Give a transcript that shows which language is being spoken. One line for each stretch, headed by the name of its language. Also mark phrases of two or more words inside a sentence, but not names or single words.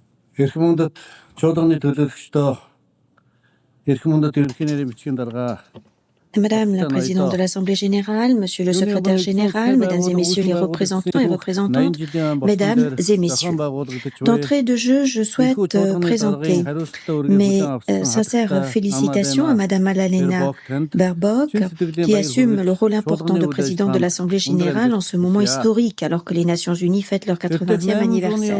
Mongolian: Эрхэм мөндөд чуулганы төлөөлөгчдөө эрхэм мөндөд ерөнхий нэрийн бичгийн дарга
French: Madame la présidente de l'Assemblée générale, monsieur le secrétaire général, mesdames et messieurs les représentants et représentantes, mesdames et messieurs. D'entrée de jeu, je souhaite présenter mes sincères félicitations à madame Annalena Baerbock, qui assume le rôle important de présidente de l'Assemblée générale en ce moment historique, alors que les Nations unies fêtent leur 80e anniversaire.